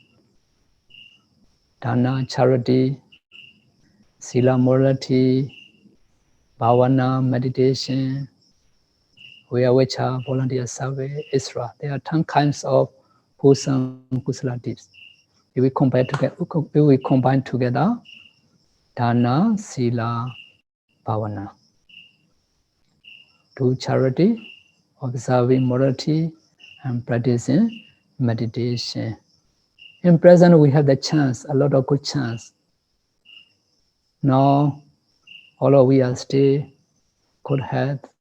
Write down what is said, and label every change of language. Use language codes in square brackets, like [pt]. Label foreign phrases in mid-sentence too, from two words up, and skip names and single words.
[en] Dana, charity, sila, morality, bhavana, meditation, Vicha, volunteer service, etc. There are 10 kinds of wholesome kusala deeds. If we combine together, [pi] dana, sila, bhavana. [en] Do charity, observing morality, and practicing meditation. In present, we have the chance, a lot of good chance. Now, all of we are still good health.